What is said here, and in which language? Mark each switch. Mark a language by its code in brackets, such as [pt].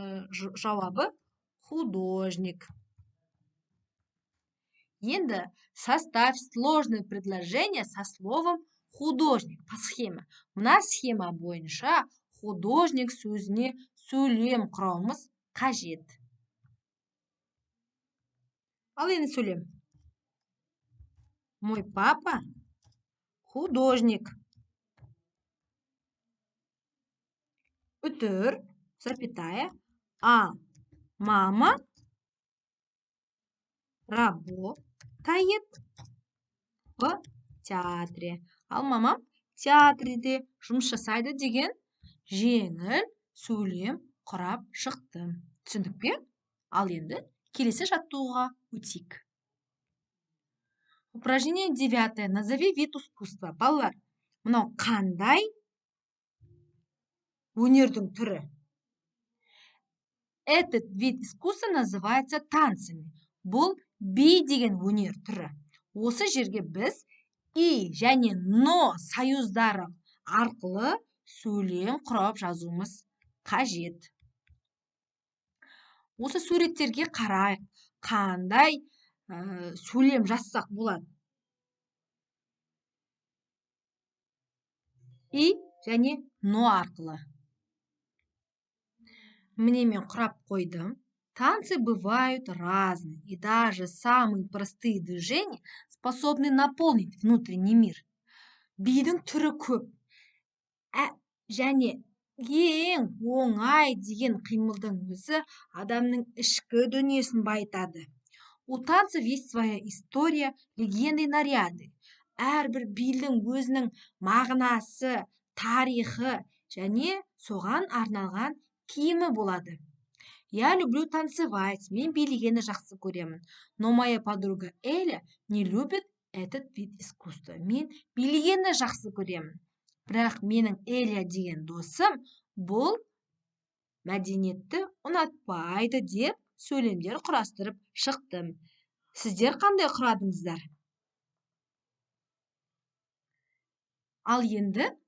[kk] Жауабы художник. [ru] Енді составь сложное предложение со словом художник по схеме. [kk] Мына схема бойынша художник сөзіне сөйлем құрамыз қажет. Ал енді сөйлем. [ru] Мой папа художник. Үтір, запятая, а мама работает в театре. [kk] Ал мамам театрде жұмыс жасайды деген жеңіл сөйлем құрап шықты. Түсіндік пе? Ал енді келесі жаттығуға өтейік. [ru] Упражнение 9. Назови вид искусства. [kk] Балалар, мынау қандай өнердің түрі? [ru] Этот вид искусства называется танцами. [kk] Бұл би деген өнер түрі. Осы жерге біз и және но союздары арқылы сөйлем құрап жазуымыз қажет. Осы суреттерге қарайық, қандай сөйлем жазсақ болады. И және но арқылы. Міне мен құрап қойдым. [ru] Танцы бывают разные, и даже самые простые движения способны наполнить внутренний мир. [kk] Бидің түрі көп. Және ең оңай деген қимылдың өзі адамның ішкі дүниесін байытады. [ru] У танцев есть своя история, легенды и наряды. [kk] Әрбір бидің өзінің мағынасы, тарихы және соған арналған киімі болады. [ru] Я люблю танцевать, [kk] мен билегенді жақсы көремін. [ru] Но моя подруга Эля не любит этот вид искусства. [kk] Мен билегенді жақсы көремін. Бірақ менің Эля деген досым бұл мәдениетті ұнатпайды деп сөйлемдер құрастырып шықтым. Сіздер қандай құрадыңыздар? Ал енді